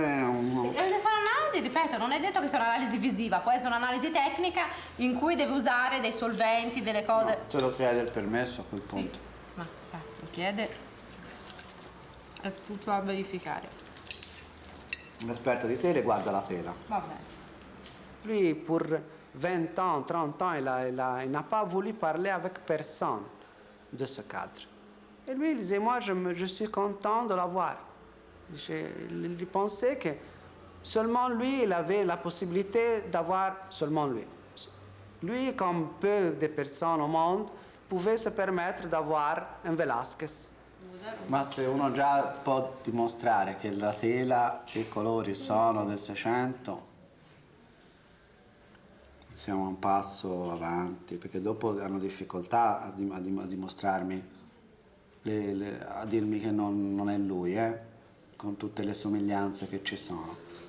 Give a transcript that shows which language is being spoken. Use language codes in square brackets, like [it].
[it] Deve fare un'analisi, ripeto, non è detto che sia un'analisi visiva, può essere un'analisi tecnica in cui deve usare dei solventi, delle cose... No, te lo chiede il permesso a quel punto. Sì, ma sa, lo chiede e tutto a verificare. Un esperto di tele guarda la tela. Va bene. [fr] Lui, pour 20 ans, 30 ans, il n'a pas voulu parler avec personne de ce cadre. Et lui, il disait, moi, je suis content de l'avoir. Il pensait que seulement lui, il avait la possibilité d'avoir seulement lui. Lui, comme peu de personnes au monde, pouvait se permettre d'avoir un Velázquez. [it] Ma se uno già può dimostrare che la tela e i colori sono del 600, siamo a un passo avanti, perché dopo hanno difficoltà a dimostrarmi, a dirmi che non è lui, con tutte le somiglianze che ci sono.